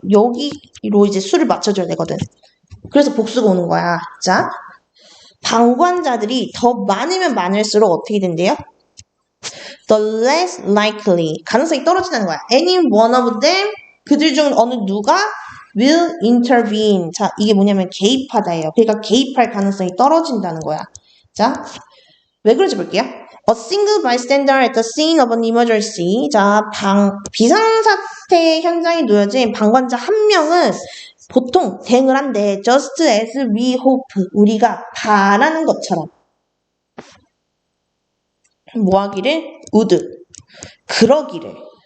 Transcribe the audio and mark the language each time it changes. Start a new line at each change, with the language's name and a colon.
Korean: 여기로 이제 수를 맞춰줘야 되거든. 그래서 복수가 오는 거야. 자, 방관자들이 더 많으면 많을수록 어떻게 된대요?
English: The less likely
Korean: 가능성이 떨어진다는 거야.
English: Any one of them
Korean: 그들 중 어느 누가
English: will intervene.
Korean: 자, 이게 뭐냐면 개입하다예요. 그러니까 개입할 가능성이 떨어진다는 거야. 자, 왜 그런지 볼게요.
English: A single bystander at the scene of an emergency.
Korean: 자, 비상사태 현장에 놓여진 방관자 한 명은 보통 대응을 한대.
English: Just as we hope.
Korean: 우리가 바라는 것처럼. 뭐 하기를? would. 그러기를.